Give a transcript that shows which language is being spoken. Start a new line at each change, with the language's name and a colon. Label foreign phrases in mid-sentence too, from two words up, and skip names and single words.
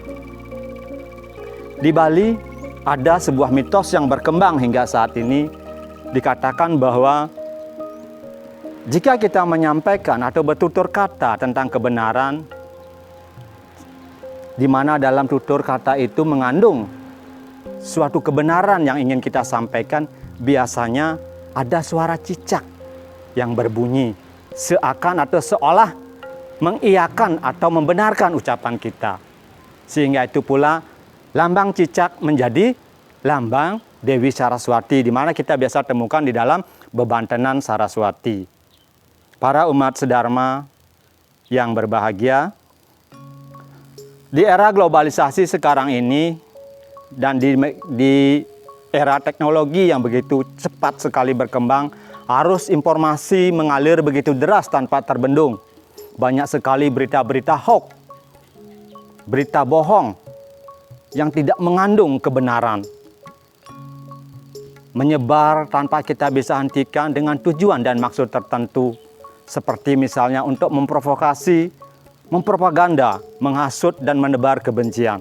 Indonesian: Di Bali ada sebuah mitos yang berkembang hingga saat ini, dikatakan bahwa jika kita menyampaikan atau bertutur kata tentang kebenaran, di mana dalam tutur kata itu mengandung suatu kebenaran yang ingin kita sampaikan, biasanya ada suara cicak yang berbunyi seakan atau seolah mengiyakan atau membenarkan ucapan kita. Sehingga itu pula lambang cicak menjadi lambang Dewi Saraswati, di mana kita biasa temukan di dalam bebantenan Saraswati. Para umat sedharma yang berbahagia, di era globalisasi sekarang ini dan di era teknologi yang begitu cepat sekali berkembang, arus informasi mengalir begitu deras tanpa terbendung. Banyak sekali berita-berita hoax, berita bohong yang tidak mengandung kebenaran, menyebar tanpa kita bisa hentikan dengan tujuan dan maksud tertentu, seperti misalnya untuk memprovokasi, mempropaganda, menghasut dan menebar kebencian.